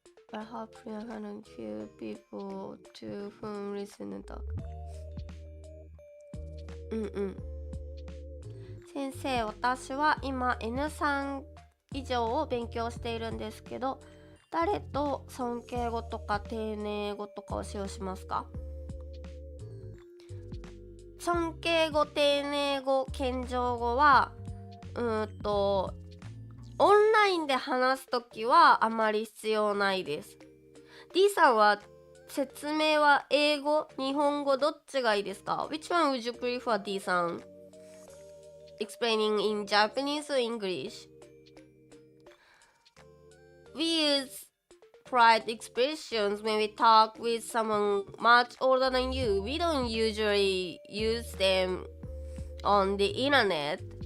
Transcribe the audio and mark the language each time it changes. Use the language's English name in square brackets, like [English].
[English] I hope you have few people to whom listen talk. [Japanese] 先生、私は今 N3 以上を勉強しているんですけど、誰と尊敬語とか丁寧語とかを使用しますか？尊敬語、丁寧語、謙譲語はオンラインで話すときはあまり必要ないです。 D さんは説明は英語、日本語どっちがいいですか？ [English] Which one would you prefer, D さん? Explaining in Japanese or English? We use polite expressions when we talk with someone much older than you. We don't usually use them on the internet.